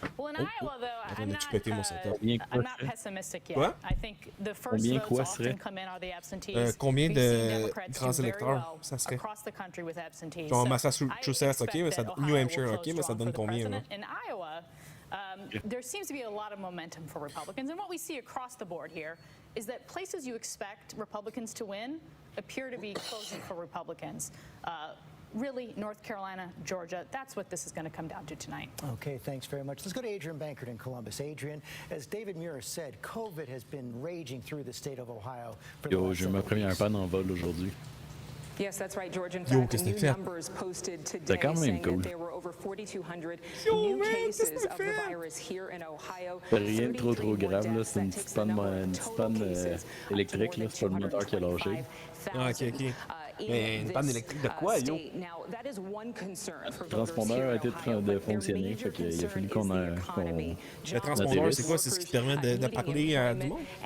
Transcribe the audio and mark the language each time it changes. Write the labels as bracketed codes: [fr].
[en] Well, in Iowa, though, I'm not pessimistic yet. [fr] Quoi? [en] I think the first votes often come in are the absentees. [fr] Combien de grands électeurs ça serait? [en] Across the country with absentees. [fr] Genre Massachusetts, ok, mais ça, New Hampshire, ok, mais ça donne combien là? [en] In Iowa, there seems to be a lot of momentum for Republicans, and what we see across the board here is that places you expect Republicans to win appear to be closing for Republicans. Really, North Carolina, Georgia, that's what this is going to come down to tonight. Okay, thanks very much. Let's go to Adrian Bankert in Columbus. Adrian, as David Muir said, COVID has been raging through the state of Ohio. [fr] J'ai eu ma première panne en vol aujourd'hui. [en] Yes, that's right, George. In fact, new numbers posted today saying that there were over 4,200 new cases of the virus here in Ohio. [fr] Rien de trop grave, là. C'est une petite panne électrique, là. C'est pas le moteur qui a lâché. Ah, ok. Mais une panne électrique de quoi, yo? Le transpondeur a été de fonctionner, fait qu'il a fallu qu'on Le transpondeur, c'est quoi? C'est ce qui permet de parler à du monde?